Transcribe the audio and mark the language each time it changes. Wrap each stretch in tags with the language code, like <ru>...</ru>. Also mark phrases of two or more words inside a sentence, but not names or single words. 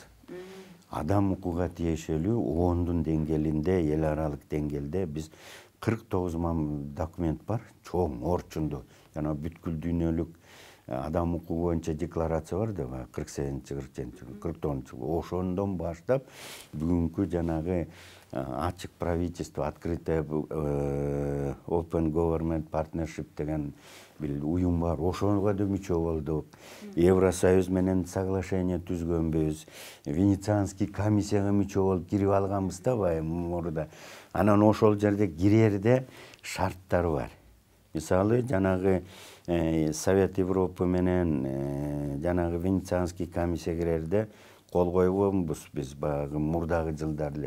<ky>Адам укугуга тиешелүү ООНдун деңгээлинде, эл аралык деңгээлде биз 49 документ бар, чоң орчунду. Жана бүткүл дүйнөлүк адам укугу боюнча декларация бар да, 48-49, ошондон баштап бүгүнкү жанагы ачык правительство, открытое</ky> <en>open government partnership</en> <ky>деген бир уюм бар. Ошого да мүчө болдук. Евросоюз менен соглашение түзгөнбүз. Венецианский комиссияга мүчө болуп кирип алганбыз да мурда. Анан ошол жерде кирерде шарттар бар. Мисалы, жанагы Совет Европы менен жанагы Венецианский комиссия кирерде кол койгонбуз биз баягы мурдагы жылдар эле.</ky>